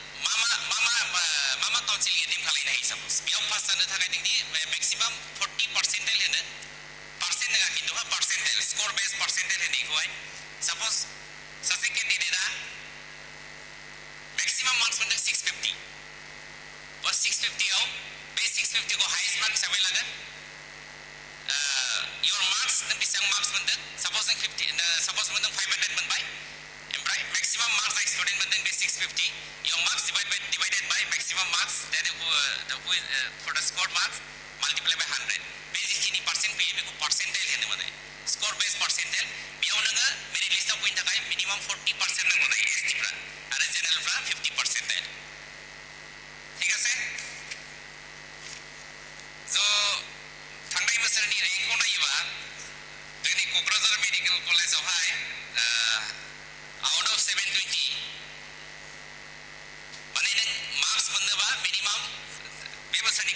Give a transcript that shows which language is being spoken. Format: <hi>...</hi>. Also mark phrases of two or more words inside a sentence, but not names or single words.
<brx>मा काउन्सिलिं एटेम्प खालामनो हायो साप'ज बेयाव पास जानो थाखाय नोंनि मेक्सिमाम 40 पार्सेन्टाइल होनो पार्सेन्ट नङा खिन्थु</brx> <en>percentile score base percentile</en> <brx>होनो बेखौहाय साप'ज सासे केन्डिडेटआ</brx> <en>maximum marks</en> <brx>मोनदों 650 बा 650आव बे 650खौ</brx> <en>highest mark</en> <brx>हिसाबै लागोन</brx> <en>your marks</en> <brx>नों बेसेबां मार्क्स मोनदों साप'ज नों 50 मोनदों 500 मोनबाय ओमफ्राय</brx> <en>maximum marks</en> <brx>जाय स्टुडेन्ट मोनदों बे 650</brx> <en>your marks divided by maximum marks that for the score marks multiply by 100</en> <brx>बे जिखिनि पार्सेन्ट फैयो बेखौ पार्सेन्टाइल होनो माने</brx> <en>score base percentile</en> <brx>बेयाव नोङो मेरिट लिस्टआव फैनो थाखाय मिनिमाम 40% नांगौ जायो एसटीफ्रा आरो जेनेरेलफ्रा 50%</brx> <bn>ঠিক আছে</bn> <brx>स' थांनाय बोसोरनि रेंकखौ नायोबा जोंनि क'क्राझार मेडिकेल कलेजावहाय</brx> <en>out of 720</en> <brx>माने नों मार्क्स मोननोबा मिनिमाम बे बोसोरनि</brx>